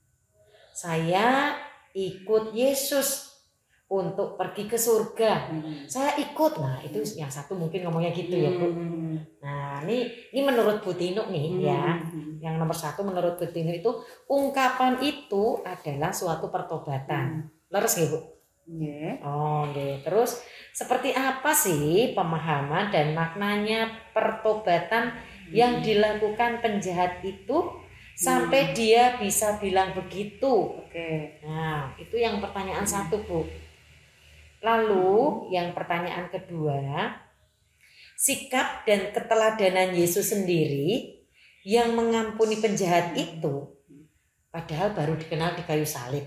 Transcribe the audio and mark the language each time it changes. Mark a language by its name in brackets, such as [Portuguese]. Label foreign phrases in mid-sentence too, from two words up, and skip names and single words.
[Indonesian] Saya ikut Yesus untuk pergi ke surga. Saya ikut. Nah, itu yang satu mungkin ngomongnya gitu ya, Bu. Nah, ini menurut Bu Tino nih ya. Yang nomor satu menurut Bu Tino itu ungkapan itu adalah suatu pertobatan. [Javanese] Leres nggih, Bu? Nggih. Oh, nggih. [Indonesian] Terus seperti apa sih pemahaman dan maknanya pertobatan yang dilakukan penjahat itu sampai dia bisa bilang begitu? Oke. Nah, itu yang pertanyaan satu, Bu. Lalu yang pertanyaan kedua, sikap dan keteladanan Yesus sendiri yang mengampuni penjahat itu, padahal baru dikenal di kayu salib.